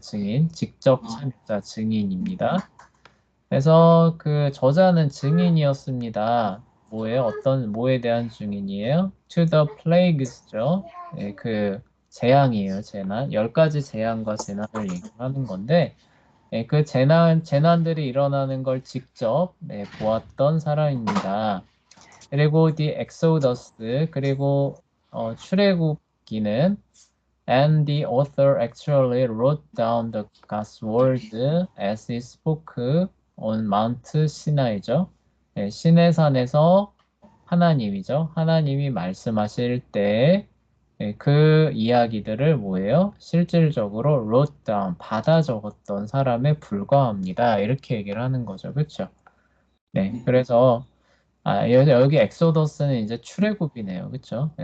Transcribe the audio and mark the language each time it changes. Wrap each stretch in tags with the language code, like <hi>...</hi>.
<ko>증인, 직접 참여자 증인입니다. 그래서 그 저자는 증인이었습니다. 뭐예요? 어떤 뭐에 대한 증인이에요?</ko> <en>To the plagues</en> <ko>죠. 예, 그 재앙이에요. 재난. 10가지 재앙과 재난을 얘기하는 건데 그 재난들이 일어나는 걸 직접 보았던 사람입니다.</ko> <en>그리고 the Exodus</en> <ko>그리고 출애굽기는</ko> <en>and the author actually wrote down the God's word as he spoke on Mount Sinai죠.</en> <ko>시내산에서 하나님이죠. 하나님이 말씀하실 때 그 이야기들을 뭐예요? 실질적으로</ko> <en>wrote down,</en> <ko>받아 적었던 사람에 불과합니다. 이렇게 얘기를 하는 거죠. 그렇죠? 네. 그래서 여기 엑소더스는 이제 출애굽이네요. 그렇죠?</ko>